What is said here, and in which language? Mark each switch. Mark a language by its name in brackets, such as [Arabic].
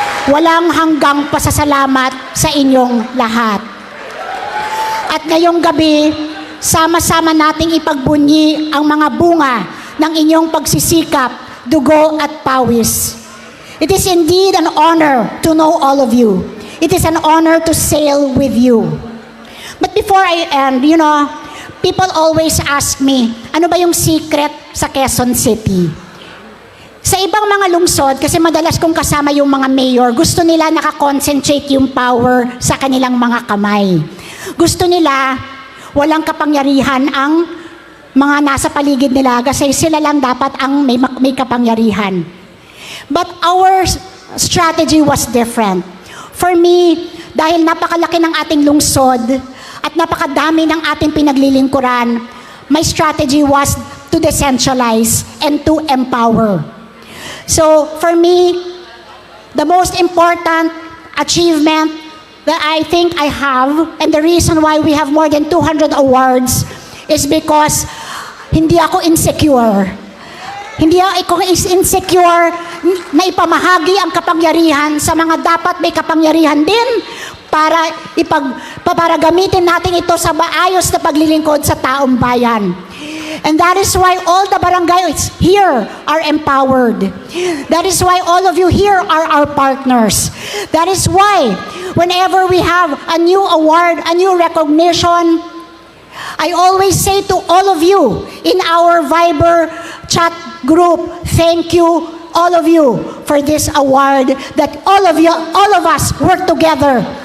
[Filipino] Walang hanggang pasasalamat sa inyong lahat. At ngayong gabi, sama-sama nating ipagbunyi ang mga bunga ng inyong pagsisikap, dugo at pawis. [English] It is indeed an honor to know all of you. It is an honor to sail with you. But before I end, people always ask me, [Filipino] ano ba yung secret sa Quezon City? Sa ibang mga lungsod, kasi madalas kong kasama yung mga mayor, gusto nila nakakonsentrate yung power sa kanilang mga kamay. Gusto nila walang kapangyarihan ang mga nasa paligid nila kasi sila lang dapat ang may kapangyarihan. [English] But our strategy was different. For me, [Filipino] dahil napakalaki ng ating lungsod at napakadami ng ating pinaglilingkuran, [English] my strategy was to decentralize and to empower. So, for me, the most important achievement that I think I have, and the reason why we have more than 200 awards, is because [Filipino] hindi ako insecure. Hindi ako insecure na ipamahagi ang kapangyarihan sa mga dapat may kapangyarihan din para gamitin natin ito sa maayos na paglilingkod sa taong bayan. [English] And that is why all the barangays here are empowered. That is why all of you here are our partners. That is why whenever we have a new award, a new recognition, I always say to all of you in our Viber chat group, thank you, all of you, for this award that all of us work together.